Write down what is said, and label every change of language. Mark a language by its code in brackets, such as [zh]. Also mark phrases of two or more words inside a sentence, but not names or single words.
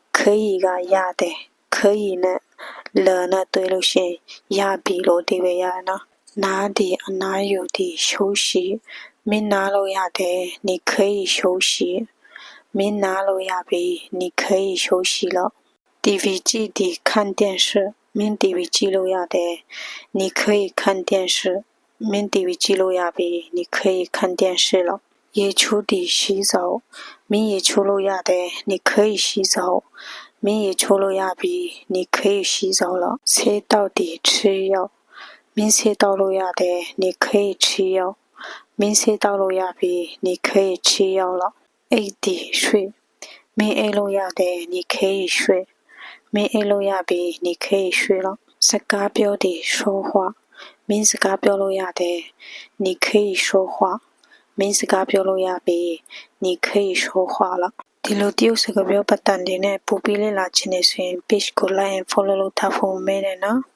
[my] 可以ကရတယ်可以နဲ့了နဲ့တွေ့လို့ရှိရင်ရပြီလို့အဓိပ္ပာယ်ရတယ်နော်နားဒီအနားယူဒီ休息မင်းနားလို့ရတယ် [zh] 你可以休息 [my] မင်းနားလို့ရပြီ [zh] 你可以休息了 [my] TV ကြည့်ဒီ [zh] 看電視 [my] မင်း TV ကြည့်လို့ရတယ် [zh] 你可以看電視 [my] မင်း TV ကြည့်လို့ရပြီ [zh] 你可以看電視了 [my] ရေချိုးဒီ洗澡 မင်းရေချိုးလို့ရတယ် [zh] 你可以洗澡 [my] မင်းရေချိုးလို့ရပြီ [zh] 你可以洗澡了 [my] ဆေးတောက်ဒီ [zh] 吃藥 [my] မင်းဆေးတောက်လို့ရတယ် [zh] 你可以吃药 [my] မင်းဆေးတောက်လို့ရပြီ [zh] 你可以吃药了 [my] အိတ်ဒီ睡မင်းအိတ်လို့ရတယ် [zh] 你可以睡 [my] မင်းအိတ်လို့ရပြီ [zh] 你可以睡了 [my] စကားပြောဒီ说话မင်းစကားပြောလို့ရတယ် [zh] 你可以说话 [my] မင်းစကားပြောလို့ရပြီ [zh] 你可以说话了 [my] ဒီလိုတရုတ်စကားပြောပတ်တန်တွေနဲ့ပို့ပြီးလေ့လာခြင်းနဲ့ဆိုရင် page ကို [en] like and follow [my] လုပ်ထားဖို့မဲတယ်နော်